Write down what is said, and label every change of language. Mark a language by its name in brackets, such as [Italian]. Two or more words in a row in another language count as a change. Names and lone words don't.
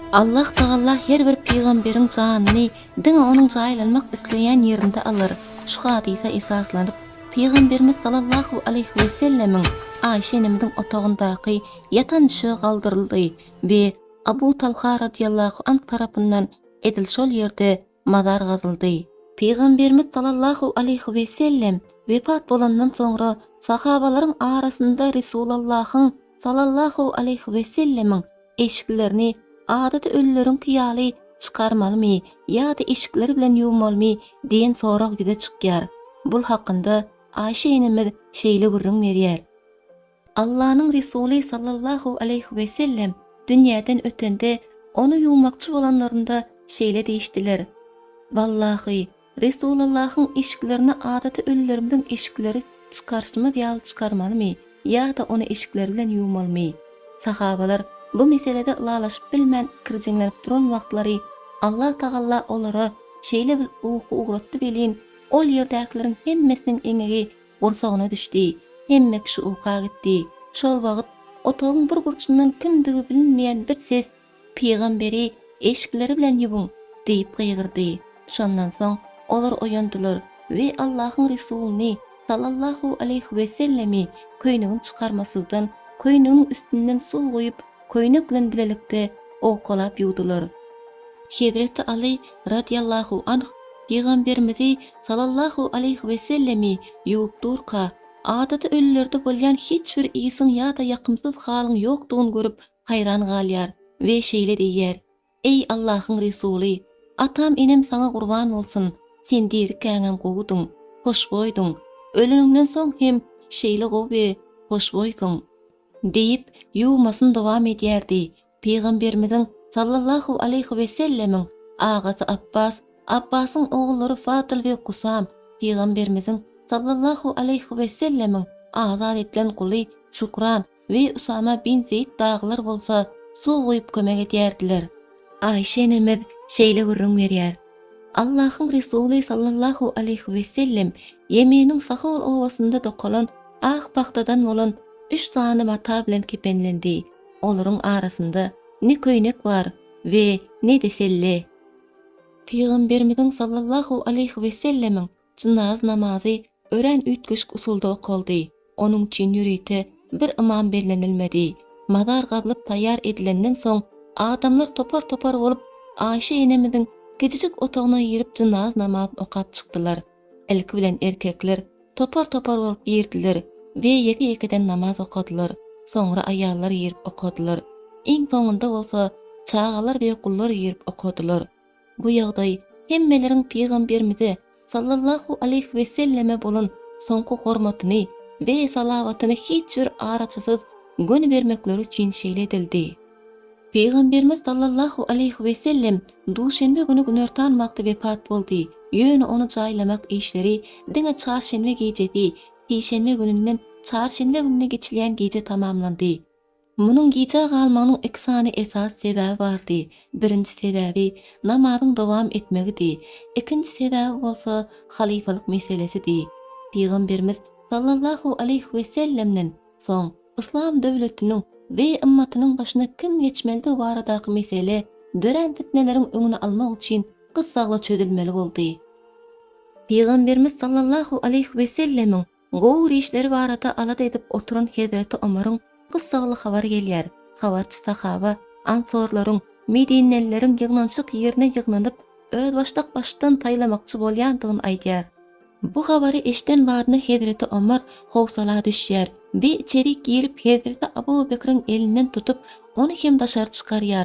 [Turkmen] Allah Taala her bir peygamberin canını diňe onun jaýlanmak isleýän ýerinde alır. Şu hadise esaslanıp Peygamberimiz [Arabic] صلى الله عليه وسلم [Turkmen] Ayşe enemiň otagyndaky yatan düşe galdyryldy we Abu Talha [Arabic] رضي الله عنه [Turkmen] tarapyndan edil şol ýerde mazar gazyldy. Peygamberimiz sallallahu aleyhi ve sellem vefat bolandan soňra sahabalaryň arasynda Resulullah'ın [Arabic] صلى الله عليه وسلم [Turkmen] eşiklerini adatda ölülerin kıyaly çıkarmalymy ýa-da eşikleri bilen ýuwmalymy diýen sorak ýüze çykýar. Bul hakynda Ayşe enemiz şeýle gurrun berýär. Allah'ın Resulü [Arabic] صلى الله عليه وسلم [Turkmen] dünýäden ötende onu ýuwmakçy bolanlarynda şeýle diýişdiler. Wallahi Resulullah'ın eşiklerini adatda ölülerimden eşikleri çıkarşymy ýa-da çıkarmalymy ýa-da onu eşikleri bilen ýuwmalymy. Sahabalar bu meselede ılalaşıp bilmän kirjinlenip duran wagtlary Allah Taala olara şeýle bir ugu uğratdy belin, ol ýerdäkilerin hemmesiniň eňegi gursagyna düşdi. Hemme kişi uqa gitdi. Şol wagt otagyň bir burçundan kimdigi bilinmeýän bir ses peýgamberi eşikleri bilen ýuwun diýip gygyrdy. Şondan soň olar oýandylar we Allah'ın Resulüni [Arabic] صلى الله عليه وسلم [Turkmen] köýnügini çykarmasızdan köýnügiň üstünden suw goýup köýnük bilen bilelikde okolap ýuwdylar. Hazreti Ali [Arabic] رضي الله عنه [Turkmen] Peygamberimizi [Arabic] صلى الله عليه وسلم [Turkmen] ýuwup durka adatda ölülerde bolýan hiç bir iýsiň ýa-da ýakymsyz halyň ýokdugyny görüp haýran galýar we şeýle diýär: "Ey Allah'ın Resulü, atam enem sana gurban bolsun. Sen dirkäňem gowudyň, hoşboýdyň. Ölüňden soň hem şeýle gowy, hoşboýdyň." diýip ýuwmasyn dowam edýärdi. Peygamberimiziň [Arabic] صلى الله عليه وسلم [Turkmen] agasy Abbas, Abbasyň oğullary Fatyl we Kusam, Peygamberimiziň [Arabic] صلى الله عليه وسلم [Turkmen] azad edilen guly Şükran we Usama bin Zeyd daglar bolsa suw goýup kömek edýärdiler. Ayşe enemiz şeýle gurrun berýär: Allah'ın Resulü [Arabic] صلى الله عليه وسلم [Turkmen] Yemeniniň Sahul owasynda dokalan ak paktadan bolan 3 sany mata bilen kepenlendi. Olaryň arasynda ne köýnek bar we ne de selle. Peygamberimiziň [Arabic] صلى الله عليه وسلم [Turkmen] cynaz namazy ören ütgüş usulda okuldy. Onuň üçin ýürüýte bir imam bellenilmedi. Mazar gazylyp taýýar edilenden soň adamlar topar bolup Ayşe enemiziň gecejik otagyna ýerip cynaz namaz okap çykdylar. Ilki bilen erkekler topar bolup ýerdiler we ýeke-ýekeden namaz okadylar. Soňra aýallar ýerip okadylar. Iň soňunda bolsa çağalar we gullar ýerip okadylar. Bu ýagdaý hemmeleriň Peygamberimize [Arabic] صلى الله عليه وسلم [Turkmen] bolan soňky hormatyny we salawatyny hiç bir araçysyz gön bermekleri üçin şeýle edildi. Peygamberimiz [Arabic] صلى الله عليه وسلم [Turkmen] duşenbe günü günörtan wagty vefat boldy. Ýöne onu jaýlamak işleri diňe çarşenbe gecedi. Şeýşenbe gününden çarşenbe gününe geçilýän gece tamamlandy. Munyň gece galmagynyň iki sany esas sebäbi bardy. Birinji sebäbi namazyň dowam etmegidi. Ikinji sebäbi bolsa halifalyk meselesidi. Peygamberimiz [Arabic] صلى الله عليه وسلم [Turkmen] soň İslam döwletiniň we ummatynyň başyna kim geçmeligi baradaky mesele dören fitneleriň öňüni almak üçin gyssagly çözülmeli boldy. Peygamberimiz [Arabic] صلى الله عليه وسلم [Turkmen] gowur işleri barada alada edip oturan Hazreti Ömer'iň gyssagly habar gelýär. Habarçy sahaba ansorlaryň Medinelileriň ýygnançyk ýerine ýygnanyp öz başdan taýlamakçy bolýandygyny aýdýar. Bu habary eşden bardyny Hazreti Ömer howsala düşýär we içeri girip Hazreti Abu Bekir'iň elinden tutup onu hem daşary çykarýar.